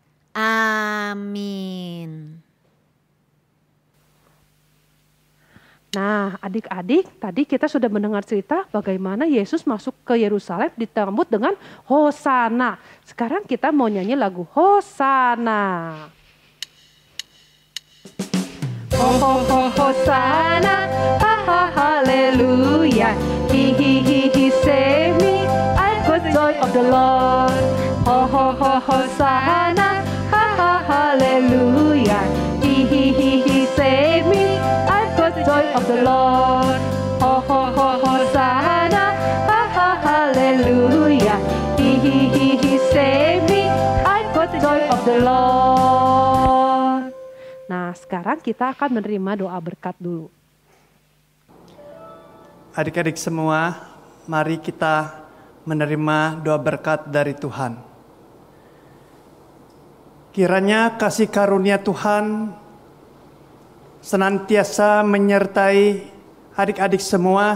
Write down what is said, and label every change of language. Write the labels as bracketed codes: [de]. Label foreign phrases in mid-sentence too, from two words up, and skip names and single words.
[id] Amin. Nah, adik-adik, tadi kita sudah mendengar cerita bagaimana Yesus masuk ke Yerusalem disambut dengan Hosana. Sekarang kita mau nyanyi lagu Hosana. [en] Ho ho ho Hosana, ha ha haleluya. He save me, I got the joy of the Lord. Ho ho ho Hosana, ha ha haleluya. He save me, I got the joy of the Lord. Ho ho ho Hosana, ha ha haleluya. He save me, I got the joy of the Lord. [id] Nah, sekarang kita akan menerima doa berkat dulu. Adik-adik semua, mari kita menerima doa berkat dari Tuhan. Kiranya kasih karunia Tuhan senantiasa menyertai adik-adik semua.